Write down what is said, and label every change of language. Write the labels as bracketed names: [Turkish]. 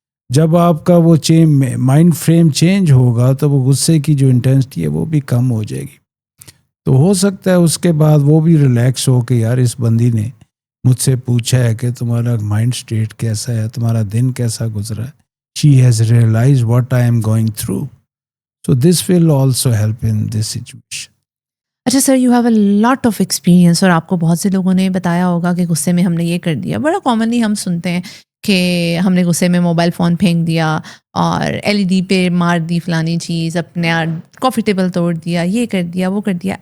[Urdu] جب آپ کا وہ مائنڈ فریم چینج ہوگا تو وہ غصے کی جو انٹینسٹی ہے وہ بھی کم ہو جائے گی. تو ہو سکتا ہے اس کے بعد وہ بھی ریلیکس ہو کہ یار اس بندی نے مجھ سے پوچھا ہے کہ تمہارا مائنڈ اسٹیٹ کیسا ہے, تمہارا دن کیسا گزرا ہے. [English] She has realized what I am going through. So this will also help in this situation. [Urdu] اچھا سر, [English] you have a lot of experience, [Urdu] اور آپ کو بہت سے لوگوں نے بتایا ہوگا کہ غصے میں ہم نے یہ کر دیا. بڑا کامنلی ہم سنتے ہیں کہ ہم نے غصے میں موبائل فون پھینک دیا, اور LED پہ مار دی فلانی چیز, اپنے کافی ٹیبل توڑ دیا, یہ کر دیا, وہ کر دیا.